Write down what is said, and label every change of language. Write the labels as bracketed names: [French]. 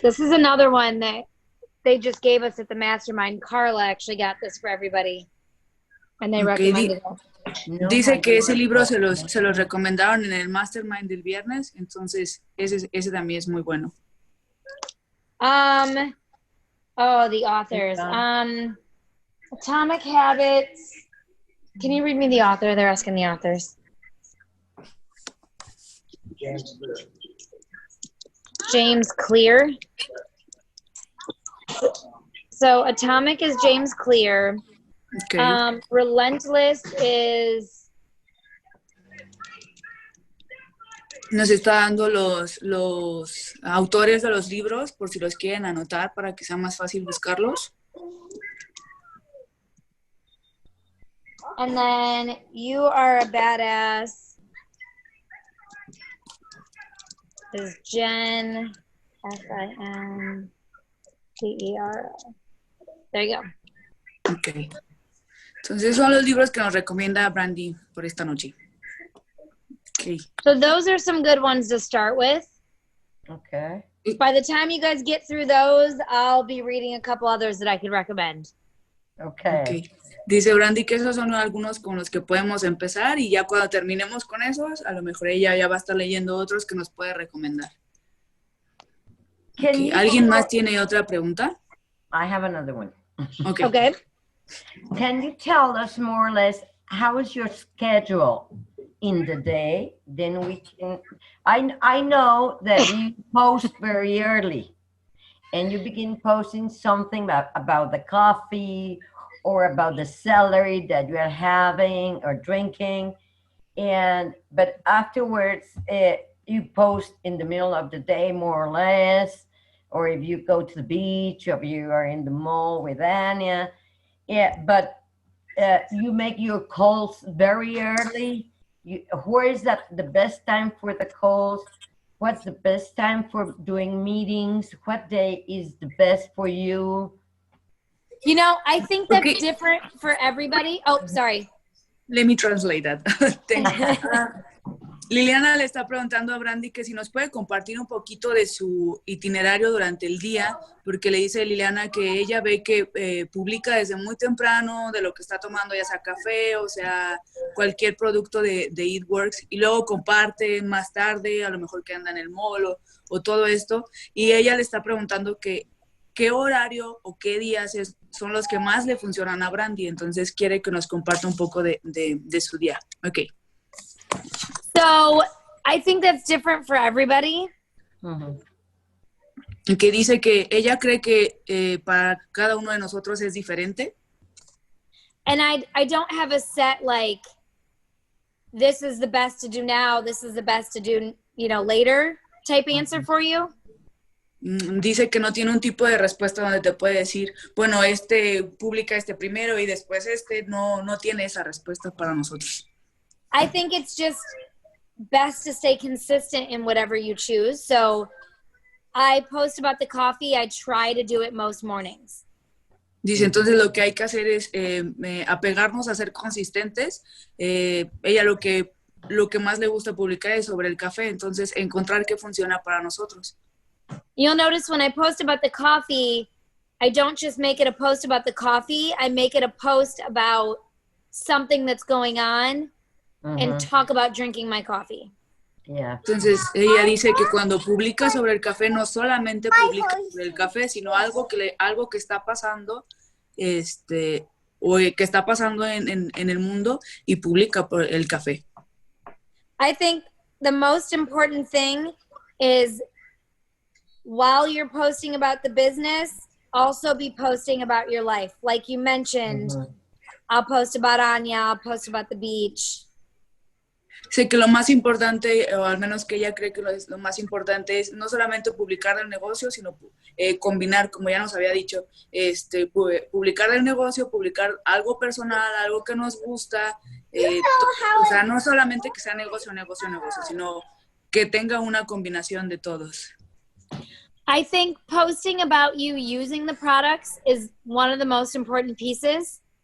[English] This is another one that they just gave us at the Mastermind. Carla actually got this for everybody. And they recommended it. [Spanish] Dice que ese libro se los recomendaron en el Mastermind del viernes, entonces ese también es muy bueno. [English] The authors. Atomic Habits. Can you read me the author? They're asking the authors. James Clear. So Atomic is James Clear. Okay. Relentless is... [Spanish] Nos está dando los autores de los libros por si los quieren anotar para que sea más fácil buscarlos. [English] And then you are a badass is Jen, Finter. There you go. Ok. [Spanish] Entonces son los libros que nos recomienda Brandy por esta noche. [English] Ok. So those are some good ones to start with. Okay. By the time you guys get through those, I'll be reading a couple others that I could recommend. Okay. Ok. [Spanish] Dice Brandy que esos son algunos con los que podemos empezar y ya cuando terminemos con esos, a lo mejor ella ya va a estar leyendo otros que nos puede recomendar. [English] Can Okay. you [Spanish] ¿Alguien más tiene otra pregunta? [English] I have another one. Okay. Okay. Can you tell us more or less how is your schedule in the day? Then we can. I know that you post very early, and you begin posting something about the coffee or about the celery that you are having or drinking, but afterwards you post in the middle of the day more or less, or if you go to the beach or if you are in the mall with Anya. Yeah, but you make your calls very early. Where is that the best time for the calls? What's the best time for doing meetings? What day is the best for you? You know, I think that's Okay. different for everybody. Oh, sorry. Let me translate that. [Spanish] Liliana le está preguntando a Brandy que si nos puede compartir un poquito de su itinerario durante el día, porque le dice Liliana que ella ve que publica desde muy temprano de lo que está tomando, ya sea café o sea cualquier producto de Eatworks, y luego comparte más tarde, a lo mejor que anda en el mall o todo esto, y ella le está preguntando que qué horario o qué días son los que más le funcionan a Brandy, entonces quiere que nos comparta un poco de su día. [English] Ok. So I think that's different for everybody. [Spanish] Que dice que ella cree que para cada uno de nosotros es diferente. [English] And I don't have a set, like, this is the best to do now, this is the best to do, later type answer for you. [Spanish] Dice que no tiene un tipo de respuesta donde te puede decir, bueno, publica primero y después no tiene esa respuesta para nosotros. [English] I think it's just best to stay consistent in whatever you choose. So I post about the coffee. I try to do it most mornings. [Spanish] Dice, entonces lo que hay que hacer es apegarnos a ser consistentes. Ella lo que más le gusta publicar es sobre el café, entonces encontrar qué funciona para nosotros. [English] You'll notice when I post about the coffee, I don't just make it a post about the coffee. I make it a post about something that's going on and talk about drinking my coffee. Yeah. [Spanish] Entonces ella dice que cuando publica sobre el café no solamente publica sobre el café, sino algo que está pasando, o que está pasando en el mundo y publica por el café. [English] I think the most important thing is while you're posting about the business, also be posting about your life. Like you mentioned, I'll post about Anya, I'll post about the beach. [Spanish] Sé que lo más importante, o al menos que ella cree que lo más importante es no solamente publicar el negocio, sino combinar, como ya nos había dicho, publicar el negocio, publicar algo personal, algo que nos gusta, o sea, no solamente que sea negocio, sino que tenga una combinación de todos. [English] I think posting about you using the products is one of the most important pieces.